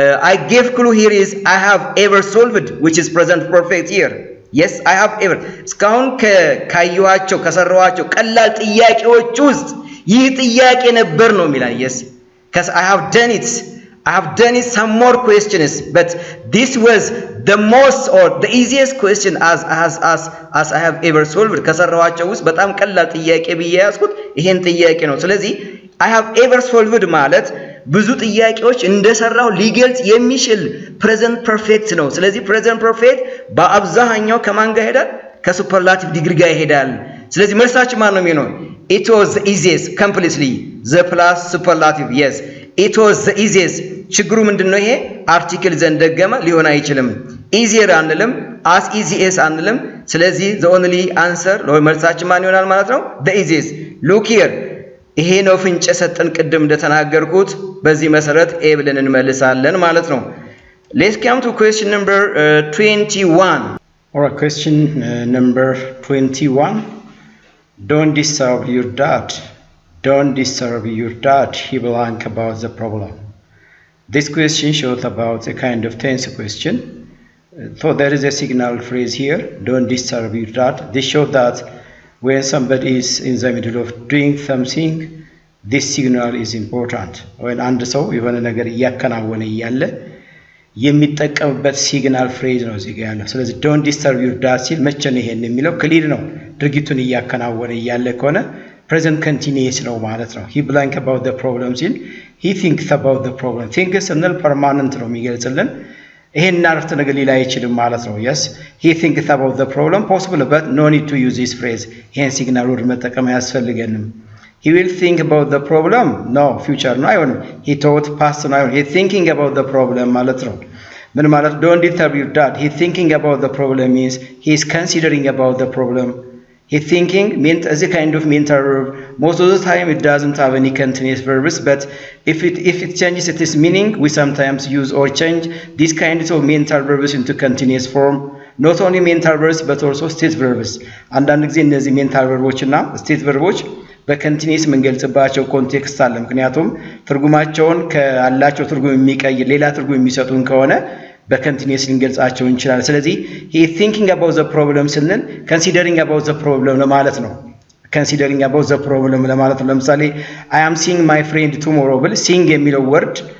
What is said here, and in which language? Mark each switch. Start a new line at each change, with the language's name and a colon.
English: I gave clue here is I have ever solved which is present perfect here Yes I have ever
Amharic: እስካሁን ካዩዋቸው ከሰራዋቸው ቀላል ጥያቄዎች ውስጥ ይህ ጥያቄ ነበር ነው የሚላል
English: Yes cuz I have done it I have done some more questions, but this was the most or the easiest question as I have ever solved.
Amharic: ከሰራዋቸው ውስጥ በጣም ቀላል ጥያቄ ብዬ ያዝኩት ይሄን ጥያቄ ነው። ስለዚህ
English: I have ever solved
Amharic: ማለት ብዙ ጥያቄዎች እንደሰራው ሊገልጽ የሚችል present perfect ነው። ስለዚህ present perfect በአብዛኛው ከማን ጋር ይሄዳል? ከሱፐርላቲቭ ዲግሪ ጋር ይሄዳል። ስለዚህ መልሳችን ማን ነው የሚሆነው?
English: It was the easiest completely the plus superlative. Yes, it was the easiest.
Amharic: ችግሩ ምንድነው? ይሄ አርቲክል ዘንደገመ ሊሆን አይችልም። easier አንልም፣ as easy as አንልም። ስለዚህ
English: the only answer
Amharic: መልሳችን ማን ይሆናል ማለት ነው? the easiest. look here ይሄ ነው ፍንጭ ሰጠን ቅድም እንደተናገርኩት በዚህ መሰረት ኤ ብለን እንመልሳለን ማለት ነው።
English: let's come to question number 21. Alright, question number 21. Don't disturb your dad. Don't disturb your dad. He blank about the problem. This question shows about a kind of tense question. So there is a signal phrase here. Don't disturb your dad. This shows that when somebody is in the middle of doing something, this signal is important.
Amharic: When አንድ ሰው የሆነ ነገር እያከናወነ እያለ የሚጠቀምበት ሲግናል ፍሬዝ ነው እዚህ ጋር ያለው። ስለዚህ don't disturb your dad ሲል መቼ ነው ይሄን የሚለው? ክሊር ነው። ድርጊቱን እያከናወነ እያለ ከሆነ present continuous ነው ማለት ነው።
English: he blank about the problem
Amharic: ሲል
English: he thinks about the problem.
Amharic: thinks ስንል permanent ነው የሚገልጽልን። ይሄን አረፍተ ነገር ሊላ አይችልም ማለት ነው።
English: yes, he thinks about the problem possible but no need to use this phrase.
Amharic: ይሄን ሲግናል ወርድ መጠቀም አያስፈልገንም።
English: he will think about the problem.
Amharic: no, future ነው አይሆንም። he thought past ነው አይሆንም።
English: he thinking about the problem
Amharic: ማለት ነው። ምን ማለት
English: don't disturb your dad. he thinking about the problem means he is considering about the problem. he thinking means as a kind of mental verb. most of the time it doesn't have any continuous verbs, but if it changes its meaning, we sometimes use or change these kinds of mental verbs into continuous form. not only mental verbs but also state verbs.
Amharic: አንዳንድ ጊዜ እነዚህ mental verbs እና state verbs በኮንቲኒየስ መንገልጽባቸው ኮንቴክስት አለ። ምክንያቱም ትርጉማቸውን ካላቸው ትርጉም የሚቀይር ሌላ ትርጉም የሚሰጡን ከሆነ በኮንቲኒየስ ልንገልጻቸው እንችላለን። ስለዚህ
English: he thinking about the problem
Amharic: ስንል
English: considering about the problem
Amharic: ለማለት ነው። considering about the problem ለማለት ነው። ለምሳሌ
English: I am seeing my friend tomorrow
Amharic: ብል seeing የሚለው ወርድ